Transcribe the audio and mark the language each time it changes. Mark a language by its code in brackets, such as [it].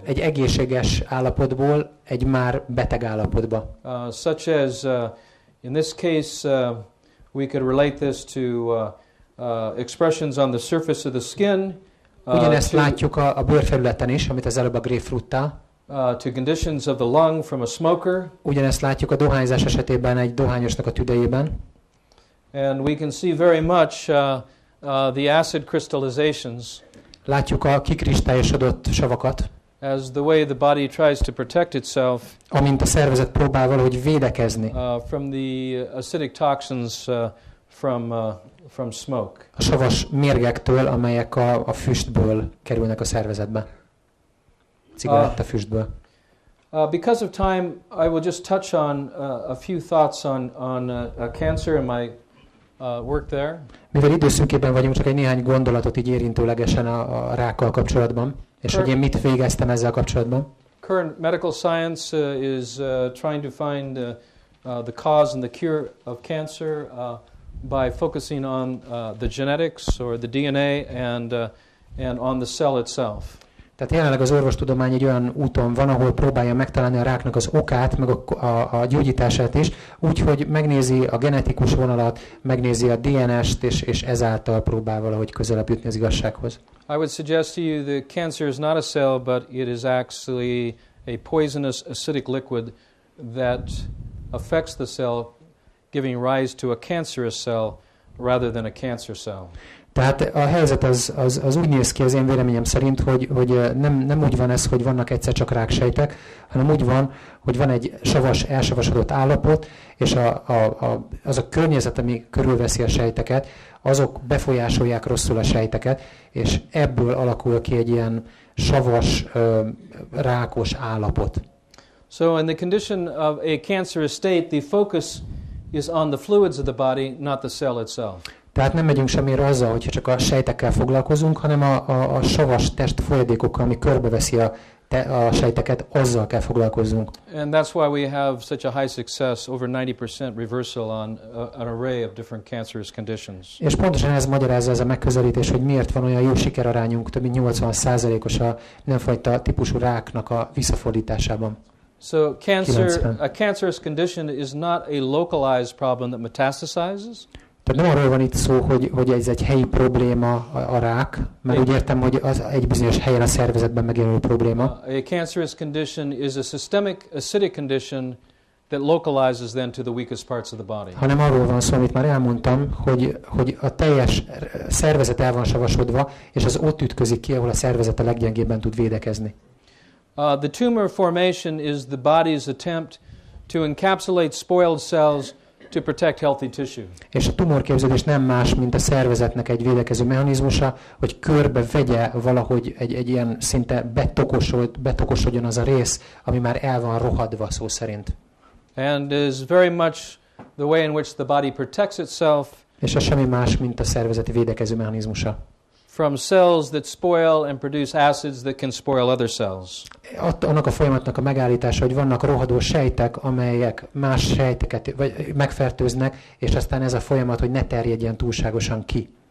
[hu] Egy egészséges állapotból egy már beteg állapotba. [en] Such as in this case we could relate this to expressions on the surface of the skin. [hu] Ugyanezt látjuk a bőrfelületen is, amit az előbb a grapefruittál. [en] To conditions of the lung from a smoker. [hu] Ugyanezt látjuk a dohányzás esetében egy dohányosnak a tüdejében. [en] And we can see very much the acid crystallizations. [hu] Látjuk a kikristályosodott savakat. [en] As the way the body tries to protect itself. [hu] Amint a szervezet próbál valahogy védekezni. [en] From the acidic toxins from smoke. [hu] A savas mérgektől, amelyek a füstből kerülnek a szervezetbe. Cigarettafüstből. [en] Because of time, I will just touch on a few thoughts on cancer and my work there. [hu] Mivel időszűkében vagyunk, csak egy néhány gondolatot így érintőlegesen a rákkal kapcsolatban, és hogy én mit végeztem ezzel kapcsolatban. [en] Current medical science is trying to find the cause and the cure of cancer by focusing on the genetics or the DNA and on the cell itself. [hu] Tehát jelenleg az orvostudomány egy olyan úton van, ahol próbálja megtalálni a ráknak az okát, meg a gyógyítását is, úgyhogy megnézi a genetikus vonalat, megnézi a DNS-t, és ezáltal próbál valahogy közelebb jutni az igazsághoz. [en] I would suggest to you that cancer is not a cell, but it is actually a poisonous acidic liquid that affects the cell, giving rise to a cancerous cell rather than a cancer cell. [hu] Tehát a helyzet az úgy néz ki az én véleményem szerint, hogy nem úgy van ez, hogy vannak egyszer csak ráksejtek, hanem úgy van, hogy van egy savas, elsavasodott állapot, és az a környezet, ami körülveszi a sejteket, azok befolyásolják rosszul a sejteket, és ebből alakul ki egy ilyen savas, rákos állapot. [en] So in the condition of a cancerous state, the focus is on the fluids of the body, not the cell itself. [hu] Tehát nem megyünk semmire azzal, hogyha csak a sejtekkel foglalkozunk, hanem a savas test folyadékokkal, ami körbeveszi a sejteket, azzal kell foglalkozzunk. [en] And that's why we have such a high success, over 90% reversal on an array of different cancerous conditions. [hu] És pontosan ez magyarázza ez a megközelítés, hogy miért van olyan jó sikerarányunk, több mint 80%-os a mindenfajta típusú ráknak a visszafordításában. [en] So a cancerous condition is not a localized problem that metastasizes. [hu] Tehát nem arról van itt szó, hogy ez egy helyi probléma a rák, mert úgy értem, hogy az egy bizonyos helyen a szervezetben megjelenő probléma. [en] A cancerous condition is a systemic acidic condition that localizes then to the weakest parts of the body. [hu] Hanem arról van szó, amit már elmondtam, hogy a teljes szervezet el van savasodva, és az ott ütközik ki, ahol a szervezet a leggyengébben tud védekezni. [en] The tumor formation is the body's attempt to encapsulate spoiled cells to protect healthy tissue. [hu] És a tumorképződés nem más, mint a szervezetnek egy védekező mechanizmusa, hogy körbe vegye valahogy egy ilyen szinte betokosodjon az a rész, ami már el van rohadva szó szerint. [en] And is very much the way in which the body protects itself. [hu] És ez semmi más, mint a szervezeti védekező mechanizmusa. [en] From cells that spoil and produce acids that can spoil other cells. [hu] Annak a folyamatnak a megállítása, hogy vannak rohadó sejtek, amelyek más sejteket megfertőznek, és aztán ez a folyamat, hogy ne terjedjen túlságosan ki.